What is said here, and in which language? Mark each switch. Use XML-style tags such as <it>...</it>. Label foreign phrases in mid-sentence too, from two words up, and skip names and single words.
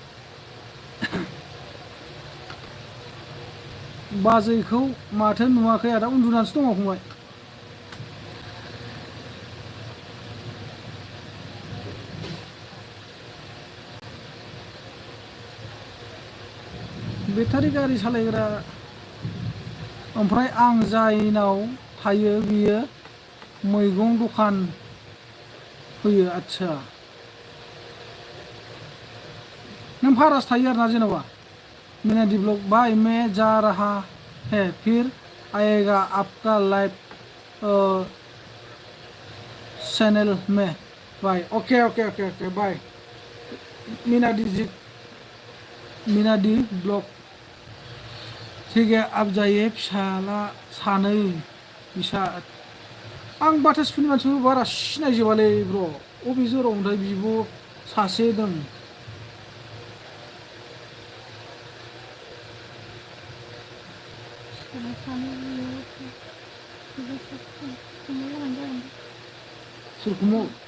<brx>बाजैखौ माथो नुवाखै आदा उन्दुनानैसो दङ फंबाय बेटारि गारि सालायग्रा ओमफ्राय आं जायनाव थायो बियो मैगं दखान होयो आच्छा नों भारासो थायो आरोना जेनेबा</brx> <hi>मीना डी ब्लॉग भाई मैं जा रहा है फिर आएगा आपका</hi> <en>live channel</en> <hi>में</hi> <en>bye okay okay okay okay bye</en> <brx>मीना दी ब्लॉग</brx> <hi>ठीक है अब जायो</hi> <brx>फिसाला सानै बिसा आं बाटासफोरनि मानसिखौ बारा सिनायजोबालै ब्र' अबे जराव ओमफ्राय बिब' सासे दं सोरखौ</brx>